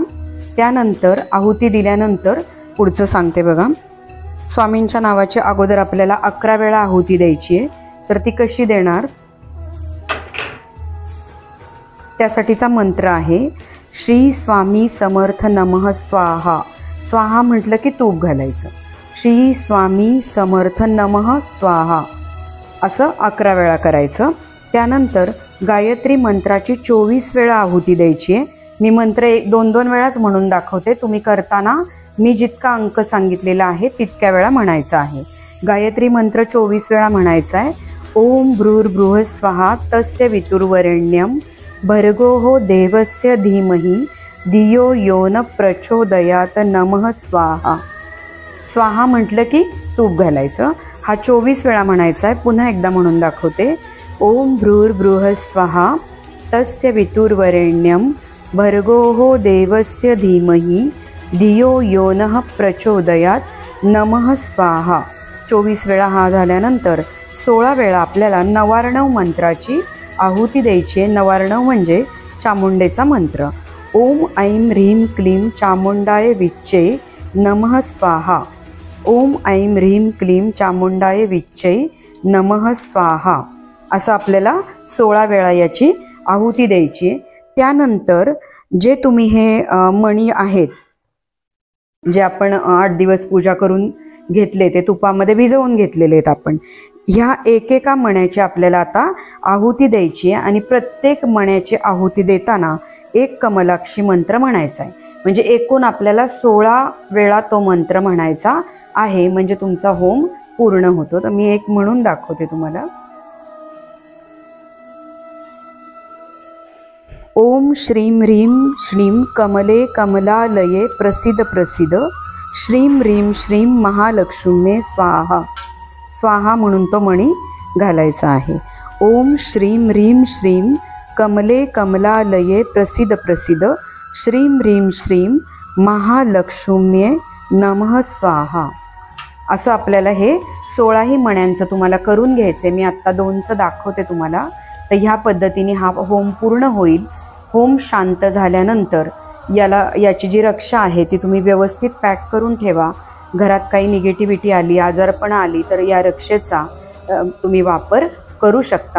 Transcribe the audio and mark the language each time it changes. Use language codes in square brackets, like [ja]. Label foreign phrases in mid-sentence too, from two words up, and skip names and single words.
[mr] त्यानंतर आहुती दिल्यानंतर पुढचं सांगते बघा। स्वामींच्या नावाची अगोदर आपल्याला 11 वेळा आहुती द्यायची आहे। तर ती कशी देणार, त्यासाठीचा मंत्र आहे [sa] श्री स्वामी समर्थ नमः स्वाहा। [mr] स्वाहा म्हटलं की तूप घालायचं, [sa] श्री स्वामी समर्थ नमः स्वाहा [mr] असं 11 वेळा करायचं। त्यानंतर गायत्री मंत्राची 24 वेळा आहुती द्यायची आहे। मी मंत्र 2-2 वेळाच म्हणून दाखवते, तुम्ही करताना मी जितका अंक सांगितलेला आहे तितक्या वेळा म्हणायचा आहे। गायत्री मंत्र 24 वेळा म्हणायचा आहे। [sa] ओम भ्रूर्भुवः स्वहा तस्य वितुर्वरेण्यं भर्गोः देवस्य धीमहि धियो यो न प्रचोदयात नमः स्वाहा। [mr] स्वाहा म्हटलं की तूप घालायचं, हा 24 वेळा म्हणायचा आहे। पुन्हा एकदा म्हणून दाखवते। [sa] ओम भ्रूर्भुवः स्वहा तस्य वितुर्वरेण्यं भर्गोः देवस्य धीमहि धियो यो नः प्रचोदयात नमः स्वाहा। [mr] 24 वेळा हा झाल्यानंतर 16 वेळा आपल्याला नवार्णव मंत्राची आहुती द्यायची आहे। नवार्णव म्हणजे चामुंडेचा मंत्र। [sa] ओम ऐं ह्रीं क्लीं चामुंडाय विच्चे नमः स्वाहा। ओम ऐं ह्रीं क्लीं चामुंडाय विच्चे नमः स्वाहा [mr] असं आपल्याला 16 वेळा याची आहुती द्यायची आहे। त्यानंतर जे तुम्ही हे मणी आहेत, जे आपण 8 दिवस पूजा करून घेतले, ते तुपामध्ये भिजवून घेतलेले आहेत आपण, ह्या एकेका मण्याची आपल्याला आता आहुती द्यायची आहे आणि प्रत्येक मण्याची आहुती देताना एक कमलाक्षी मंत्र म्हणायचा आहे। म्हणजे एकूण आपल्याला 16 वेळा तो मंत्र म्हणायचा आहे, म्हणजे तुमचा होम पूर्ण होतो। तर मी एक म्हणून दाखवते तुम्हाला। [sa] ओम श्रीं ह्रीं श्रीं कमले कमलालये प्रसिद्ध प्रसिद्ध श्रीं ह्रीं श्रीं महालक्ष्मी स्वाहा। [mr] स्वाहा म्हणून तो मणी घालायचा आहे। [sa] ओम श्रीं ह्रीं श्रीं कमले कमलालये प्रसिद्ध प्रसिद्ध श्रीं ह्रीं श्रीं महालक्ष्म्ये नमः स्वाहा [mr] असं आपल्याला हे 16ही मण्यांचं तुम्हाला करून घ्यायचं आहे। मी आत्ता 2चं दाखवते तुम्हाला। तर ह्या पद्धतीने हा होम पूर्ण होईल। होम शांत झाल्यानंतर याची जी रक्षा आहे ती तुम्ही व्यवस्थित पॅक करून ठेवा। घरात काही निगेटिव्हिटी आली, आजारपणा आली तर या रक्षेचा तुम्ही वापर करू शकता।